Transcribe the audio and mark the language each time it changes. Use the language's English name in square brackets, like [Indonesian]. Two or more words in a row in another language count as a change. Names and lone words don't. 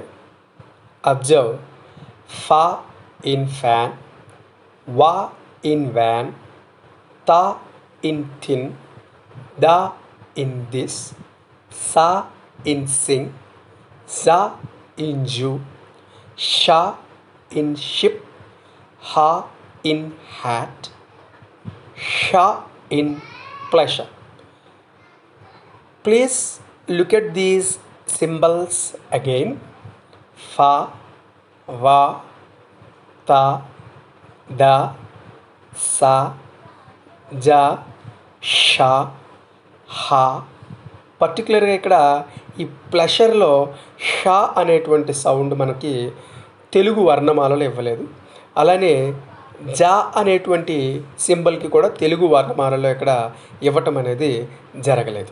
[English] observe fa in fan, va in van, tha in thin, dha in this, sa in sing, za in zoo, sha in ship, ha in hat, sha in pleasure. Please look at these symbols again. Fa, va, ta, da, sa, ja, sha, ha. [Telugu] పర్టికులర్గా ఇక్కడ ఈ ప్లెషర్లో షా అనేటువంటి సౌండ్ మనకి తెలుగు వర్ణమాలలో ఇవ్వలేదు. అలానే జా అనేటువంటి సింబల్కి కూడా తెలుగు వర్ణమాలలో ఇక్కడ ఇవ్వటం అనేది జరగలేదు.